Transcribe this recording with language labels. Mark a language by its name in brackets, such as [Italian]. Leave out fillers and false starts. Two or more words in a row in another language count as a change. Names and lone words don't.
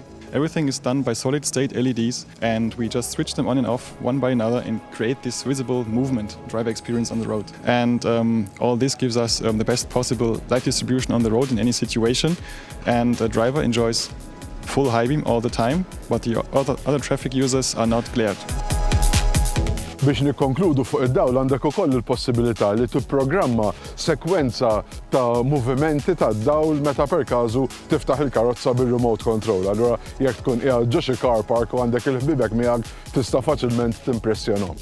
[English] Everything is done by solid-state LEDs, and we just switch them on and off one by another and create this visible movement, driver experience on the road. And all this gives us the best possible light distribution on the road in any situation, and the driver enjoys full high beam all the time, but the other traffic users are not glared. [Maltese] Biex nikkonkludu fuq id-dawl għandek ukoll il-possibilità li tipprogramma sekwenza ta' movimenti tad-dawl meta perkażu tiftaħ il-karozza bir- [English] remote control. [Maltese] Allura jekk tkun qiegħed ġo xi [English] car park [Maltese] u għandek il-ħbiebek miegħek tista' faċilment timpressjonahom.